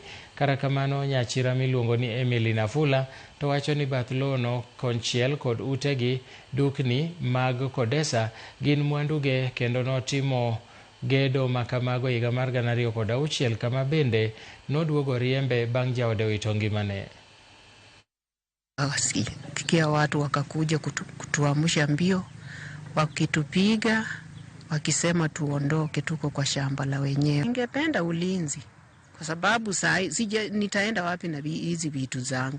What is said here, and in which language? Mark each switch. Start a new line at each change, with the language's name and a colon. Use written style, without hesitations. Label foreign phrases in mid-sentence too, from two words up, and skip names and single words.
Luo (Kenya and Tanzania): Kata kamano, nyachira miluongo ni Emily Nafula to wacho ni bath lowono konchiel kod utegi dukni mag Kodesa gin mwanduge kendo notimo gedo makamago higa mar 2006 kama bende noduogo riembe bang' jaode wito ngimane.
Swahili: Sikia watu wakakuja kutuamsha mbio, wakitupiga wakisema tuondoke, tuko kwa shamba la wenyewe. Ningependa ulinzi kwa sababu nitaenda wapi na hizi vitu zangu?